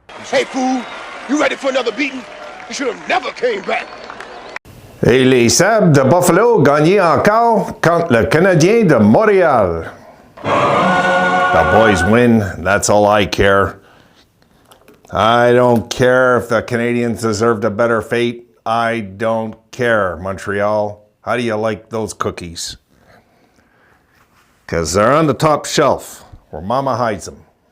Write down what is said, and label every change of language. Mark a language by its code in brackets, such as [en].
[en] Hey, fool, you ready for another beating? You should have never came back. [fr] Et les Sabres de Buffalo gagnaient encore contre le Canadien de Montreal. [en] The boys win, that's all I care. I don't care if the Canadiens deserved a better fate. I don't care, Montreal. How do you like those cookies? Because they're on the top shelf where Mama hides them.